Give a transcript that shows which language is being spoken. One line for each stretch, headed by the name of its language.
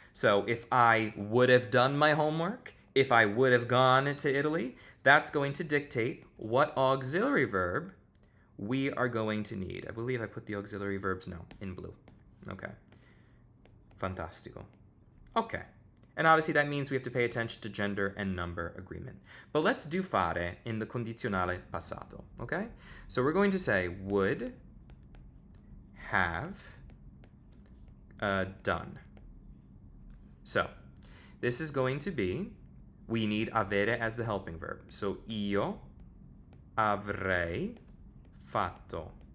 English: So if I would have done my homework, if I would have gone to Italy, that's going to dictate what auxiliary verb we are going to need. I believe I put the auxiliary verbs, no, in blue. Okay. Fantastico. Okay. And obviously that means we have to pay attention to gender and number agreement. But let's do fare in the condizionale passato, okay? So we're going to say would have done. So this is going to be, we need avere as the helping verb.
Italian: So io avrei fatto.